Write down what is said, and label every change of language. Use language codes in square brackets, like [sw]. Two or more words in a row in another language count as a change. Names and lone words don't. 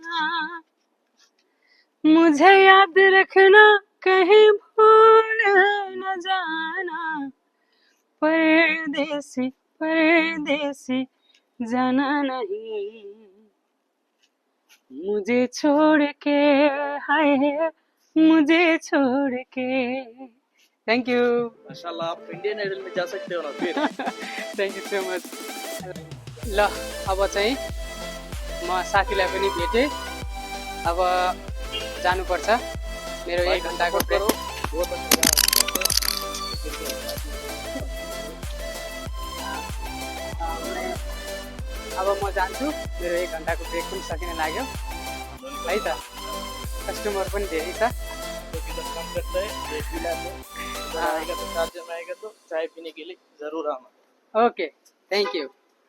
[hi] मुझे याद रखना कहीं भूल न जाना, परदेसी परदेसी जाना नहीं, मुझे छोड़ के, हाय मुझे छोड़ के। [en] Thank you. [hi] माशाल्लाह, आप इंडियन आइडल में जा सकते हो ना फिर। [en] Thank you so much. [ne] ल अब चाहिँ म साथीलाई पनि भेटेँ, अब जानुपर्छ, मेरो 1 घन्टाको ब्रेक। [hi] बहुत अच्छा। [ne] अब म जान्छु, मेरो 1 घन्टाको ब्रेक पनि सकिन लाग्यो है त। कस्टमर पनि धेरै छ। [hi] काम करता है, ब्रेक भी लाते हैं। अगर आएगा तो 4 जन आएगा तो चाय पीने के लिए जरूर आना। [en] OK, thank you.